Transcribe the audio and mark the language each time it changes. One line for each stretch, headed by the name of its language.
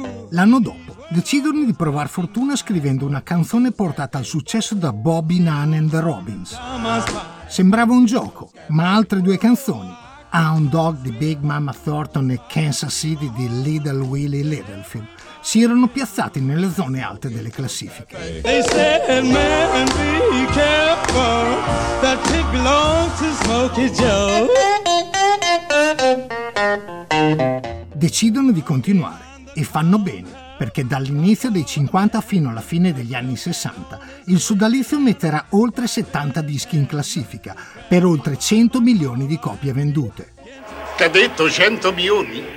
Italian: L'anno dopo decidono di provar fortuna scrivendo una canzone portata al successo da Bobby Nunn and the Robins. Sembrava un gioco, ma altre due canzoni, Hound Dog di Big Mama Thornton e Kansas City di Little Willie Littlefield, si erano piazzati nelle zone alte delle classifiche.
English: They said, man, be careful, that pig belongs to Smokey Joe.
Italian: Decidono di continuare e fanno bene, perché dall'inizio dei 50 fino alla fine degli anni 60 il sodalizio metterà oltre 70 dischi in classifica per oltre 100 milioni di copie vendute. T'ha detto 100 milioni?